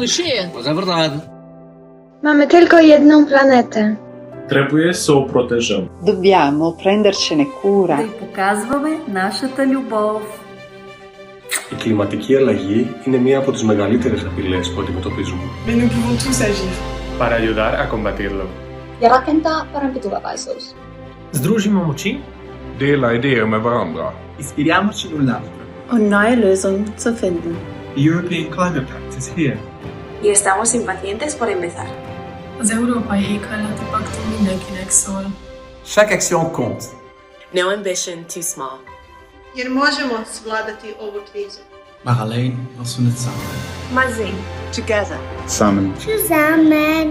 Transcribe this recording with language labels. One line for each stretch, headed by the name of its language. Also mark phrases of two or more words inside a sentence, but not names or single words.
Polish: Mamy tylko jedną planetę.
Romanian: Trebuie să o protejăm.
Italian: Dobbiamo prendercene cura.
Bulgarian: Да й показваме нашата любов.
Greek: Η κλιματική αλλαγή είναι μία από τις μεγαλύτερες απειλές που αντιμετωπίζουμε.
French: Mais nous pouvons tous agir.
Spanish: Para ayudar a combatirlo.
Finnish: Ja rakentaa parempi tulevaisuus.
Slovenian: Združimo moči.
Swedish: Dela idéer med varandra.
Italian: Inspiriamoci l'un l'altro.
German: Um neue Lösungen zu finden.
English: The European Climate Pact is here.
Spanish: Y estamos impacientes por empezar.
Hungarian: Az Európai Éghajlati Paktum mindenkinek szól.
French: Chaque action compte.
English: No ambition too small.
Croatian: Jer možemo svladati ovu krizu.
Dutch: Maar alleen als we het samen doen. Maar zing.
English: Together.
Dutch: Samen.
German: Zusammen.